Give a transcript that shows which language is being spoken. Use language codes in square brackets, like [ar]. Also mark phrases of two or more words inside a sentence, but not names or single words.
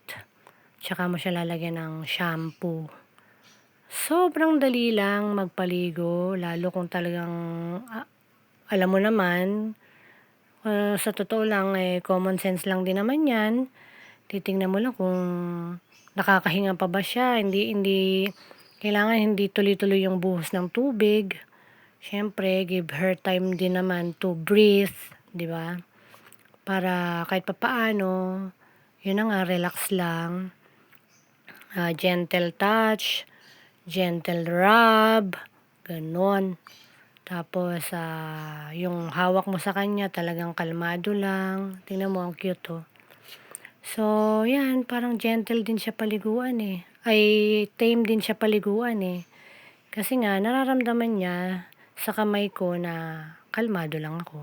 [tl] Tsaka mo siya lalagyan ng shampoo. Sobrang dali lang magpaligo, lalo kung talagang alam mo naman, sa totoo lang, [en] common sense [tl] lang din naman yan. Titingnan mo lang kung nakakahinga pa ba siya, kailangan hindi tuloy-tuloy yung buhos ng tubig. Siyempre, [en] give her time din naman to breathe, [tl] di ba? Para kahit papaano, yun na nga, relax lang. [en] Gentle touch, gentle rub, [tl] ganon. Tapos, yung hawak mo sa kanya, talagang kalmado lang. Tingnan mo, ang cute, oh. So, 'yan parang gentle din siya paliguan, ay tame din siya paliguan, Kasi nga nararamdaman niya sa kamay ko na kalmado lang ako.